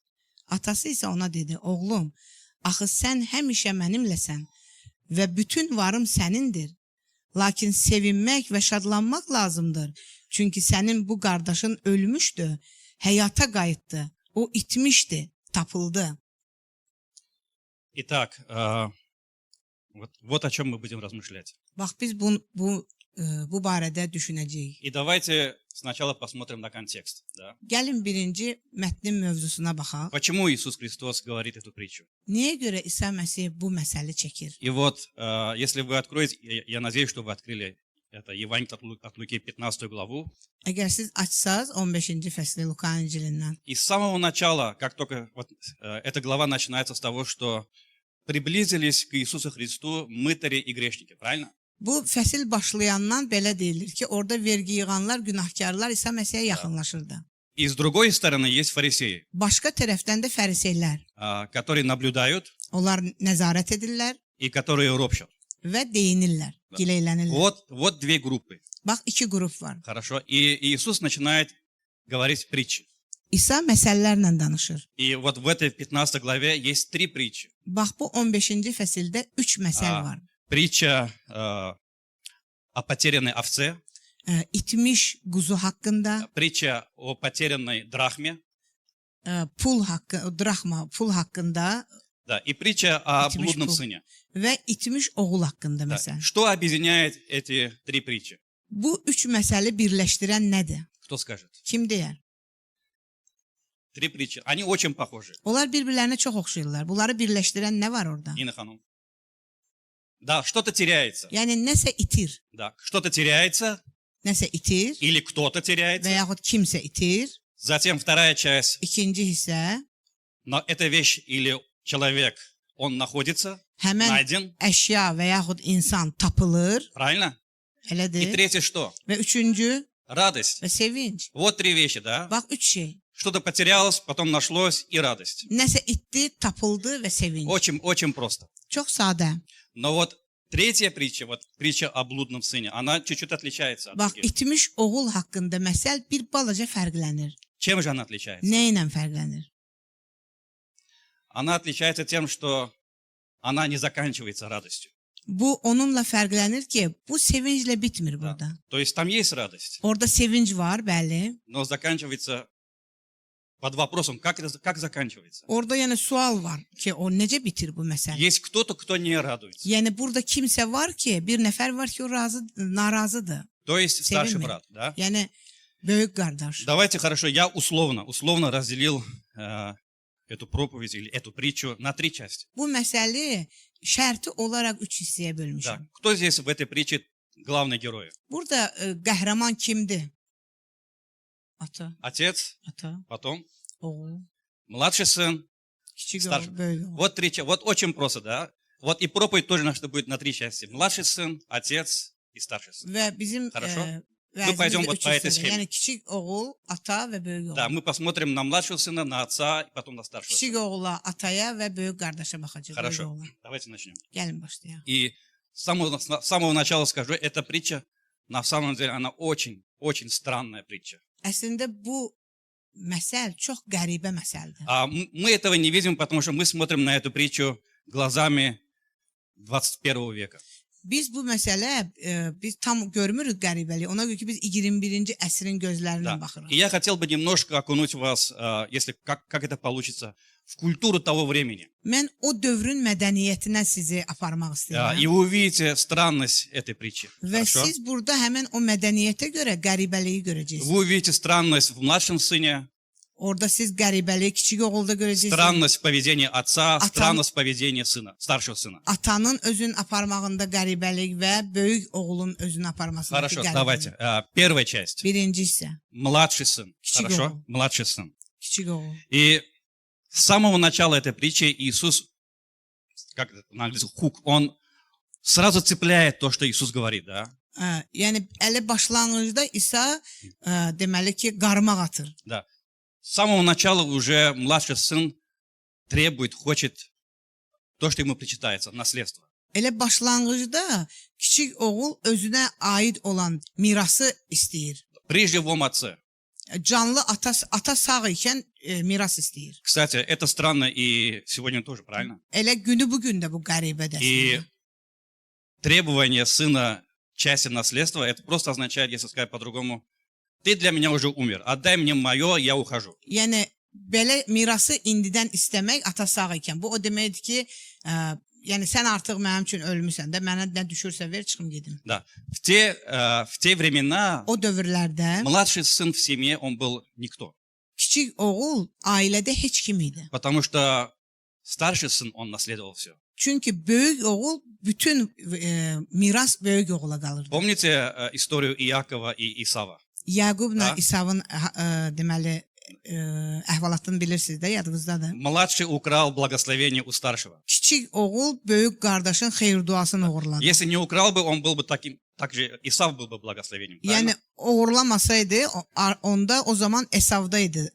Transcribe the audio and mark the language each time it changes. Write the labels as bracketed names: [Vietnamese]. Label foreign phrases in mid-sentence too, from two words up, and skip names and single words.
[Azerbaijani] Atası isə ona dedi, oğlum, axı sən həmişə mənimləsən və bütün varım sənindir. Lakin sevinmək və şadlanmaq lazımdır. Çünki sənin bu qardaşın ölmüşdü, həyata qayıtdı. O itmişdi, tapıldı. [Russian] Итак, вот о чем мы будем размышлять. [Azerbaijani] Bax, biz bu barədə düşünəcəyik. [Russian] И давайте сначала посмотрим на контекст. Да? [Azerbaijani] Gəlin birinci mətnin mövzusuna baxaq. [Russian] Почему Иисус Христос говорит эту притчу? [Azerbaijani] Niyə görə İsa Məsih bu məsələ çəkir? [Russian] И вот, если вы откроете, я надеюсь, что вы открыли это Евангелие от Луки 15 главу. [Azerbaijani] Əgər siz açsaz 15-ci fəsli Luka İncilindən. [Russian] И с самого начала, как только вот, эта глава начинается с того, что приблизились к Иисусу Христу мытари и грешники, правильно? [Azerbaijani] Bu fəsil başlayandan belə deyilir ki, orada vergi yığanlar, günahkarlar İsa Məsihə yaxınlaşırdı. [Russian] И с другой стороны есть фарисеи, [Azerbaijani] Başqa tərəfdən də fəriseylər. [Russian] которые наблюдают [Azerbaijani] Onlar nəzarət edirlər [Russian] и которые ропщут. [Azerbaijani] və deyinirlər, gileylənirlər. [Russian] Вот две группы. [Azerbaijani] Bax, iki qrup var. [Russian] Хорошо. И Иисус начинает говорить притчи. [Azerbaijani] İsa məsələlərlə danışır. [Russian] И вот в этой 15 главе есть три притчи. [Azerbaijani] Bax, bu 15-ci fəsildə 3 məsəl var. [Russian] Притча о потерянной овце, [Azerbaijani] İtmiş quzu haqqında, [Russian] притча о потерянной драхме, [Azerbaijani] pul haqqında [Russian] да, и притча о [Azerbaijani] İtmiş [Russian] блудном [Azerbaijani] pul. [Russian] сыне. [Azerbaijani] Və itmiş oğul haqqında [Russian] Да. [Azerbaijani] məsəl. [Russian] Что объединяет эти три притчи? [Azerbaijani] Bu 3 məsəli birləşdirən nədir? [Russian] Кто скажет? [Azerbaijani] Kim deyər? [Russian] Три притчи. Они очень похожи. [Azerbaijani] Onlar bir-birlərinə çox oxşayırlar. Bunları birləşdirən nə var orada? [Russian] Нина Ханум. Да, что-то теряется. [Azerbaijani] Yəni nəsə itir. [Russian] Да, что-то теряется [Azerbaijani] Nəsə itir [Russian] или кто-то [Azerbaijani] və [Russian] теряется. [Azerbaijani] yaxud kimsə itir. [Russian] Затем вторая часть. [Azerbaijani] İkinci hissə, [Russian] Но эта вещь или человек, он находится, [Azerbaijani] həmən [Russian] найден. [Azerbaijani] əşya və yaxud insan tapılır. [Russian] Правильно? И [Azerbaijani] Elədir. [Russian] третье что? [Azerbaijani] Və üçüncü [Russian] Радость. [Azerbaijani] və sevinc. [Russian] Вот три вещи, да? [Azerbaijani] Bax, 3 şey. [Russian] Что-то потерялось, потом нашлось и радость. [Azerbaijani] Nəsə itdi, tapıldı və sevinc. [Russian] Очень просто. [Azerbaijani] Çox sadə. [Russian] Но вот третья притча, вот притча о блудном сыне, она чуть-чуть отличается от [Azerbaijani] Bax, [Russian] других. [Azerbaijani] itmiş oğul haqqında məsəl bir balaca fərqlənir. [Russian] Чем же она отличается? [Azerbaijani] Nə ilə fərqlənir? [Russian] Она отличается тем, что она не заканчивается радостью. [Azerbaijani] Bu onunla fərqlənir ki, bu sevinclə bitmir burada. [Russian] То есть там есть радость, [Azerbaijani] Orada sevinc var, bəli. [Russian] но заканчивается под вопросом, как заканчивается. [Azerbaijani] Orada yəni sual var ki, o necə bitir bu məsələ? [Russian] Есть кто-то, кто не радуется. [Azerbaijani] Yəni burada kimsə var ki, bir nəfər var ki, o narazıdır. [Russian] То есть старший [Azerbaijani] Sevinme. [Russian] брат, да? [Azerbaijani] Yəni böyük qardaş. [Russian] Давайте, хорошо, я условно разделил эту проповедь или эту притчу на три части. [Azerbaijani] Bu məsəli şərti olaraq 3 hissəyə [Russian] Да. [Azerbaijani] bölmüşəm. [Russian] Кто здесь в этой притче главный герой? [Azerbaijani] Burada qəhrəman kimdir? Ata, [Russian] Отец, [Azerbaijani] ata, [Russian] потом [Azerbaijani] oğul, [Russian] младший сын. [Azerbaijani] kiçik [Russian] Starszy. [Azerbaijani] oğul, böyük oğul. [Russian] Вот три части. Вот очень просто, да? Вот и проповедь тоже наша будет на три части. Младший сын, отец и старший сын. [Azerbaijani] Və bizim [Russian] Хорошо. [Azerbaijani] vəzimiz paydım də [Russian] вот [Azerbaijani] üç [Russian] по этой [Azerbaijani] hissədir. [Russian] схеме. [Azerbaijani] Yəni kiçik oğul, ata və böyük oğul. [Russian] Да, мы посмотрим на младшего сына, на отца и потом на старшего [Azerbaijani] Kiçik [Russian] сына. [Azerbaijani] oğula, ataya və böyük qardaşa baxacağıq. Böyük [Russian] Хорошо. [Azerbaijani] oğula. [Russian] Давайте начнем. [Azerbaijani] Gəlin başlayaq. [Russian] И с самого начала скажу, эта притча, на самом деле, она очень странная притча. [Azerbaijani] Əslində bu məsəl çox qəribə məsəldir. [Russian] Мы этого не видим, потому что мы смотрим на эту притчу глазами 21 века. [Azerbaijani] Biz bu məsələ biz tam görmürük qəribəliyi. Ona görə ki biz 21-ci əsrin gözlərindən [Russian] Да. [Azerbaijani] baxırıq. [Russian] И я хотел бы немножко окунуть вас, если как это получится, в культуру того времени. [Azerbaijani] Mən o dövrün mədəniyyətinə sizi aparmaq istəyirəm. [Russian] И вы увидите странность этой притчи. [Azerbaijani] Və [Russian] Хорошо? [Azerbaijani] siz burada həmin o mədəniyyətə görə qəribəliyi görəcəksiniz. [Russian] Вы увидите странность в младшем сыне, [Azerbaijani] Orada siz qəribəliyi kiçik oğulda görəcəksiniz. [Russian] странность в поведении отца, [Azerbaijani] Atan- [Russian] странность в поведении сына, старшего сына. [Azerbaijani] Atanın özün aparmağında qəribəlik və böyük oğulun özün aparmasındakı [Russian] Хорошо, [Azerbaijani] qəribəlik. [Russian] давайте. Первая часть. [Azerbaijani] Birinci hissə, [Russian] Младший сын. [Azerbaijani] Kiçik [Russian] Хорошо? [Azerbaijani] oğul. [Russian] Младший сын. [Azerbaijani] kiçik oğul. [Russian] И С самого начала этой притчи Иисус, как это на английском, хук, он сразу цепляет то, что Иисус говорит, да? [Azerbaijani] Yəni elə başlanğıcda İsa deməli ki, qarmaq atır. [Russian] Да. С самого начала уже младший сын требует, хочет то, что ему причитается, наследство. [Azerbaijani] Elə başlanğıcda kiçik oğul özünə aid olan mirası istəyir. [Russian] При живом отце. [Azerbaijani] Canlı ata sağ ikən miras istəyir. [Russian] Кстати, это странно и сегодня тоже, правильно? [Azerbaijani] Elə günü bu gün də bu qəribədir. [Russian] И требование сына части наследства, это просто означает, если сказать по-другому, ты для меня уже умер, отдай мне мое, я ухожу. [Azerbaijani] Yəni belə mirası indidən istəmək ata sağ ikən. Bu o deməkdir ki, yəni sən artıq mənim üçün ölmüsən də, mənə nə düşürsə ver, çıxım gedim. [Russian] Да. В те времена [Azerbaijani] O dövrlərdə [Russian] младший сын в семье, он был никто. [Azerbaijani] kiçik oğul ailədə heç kim idi. [Russian] Потому что старший сын, он наследовал все. [Azerbaijani] Çünki böyük oğul bütün miras böyük oğula qalırdı. [Russian] Помните историю Иакова и Исава? [Azerbaijani] Yaqubla Ha? İsavın deməli əhvalatını bilirsiniz də, yadınızdadır. [Russian] Младший украл благословение у старшего. [Azerbaijani] Kiçik oğul böyük qardaşın xeyir duasını uğurladı. [Russian] Если не украл бы, он был бы таким, также Исав был бы благословением. [Azerbaijani] Yəni uğurlamasaydı, onda o zaman Esavdaydı.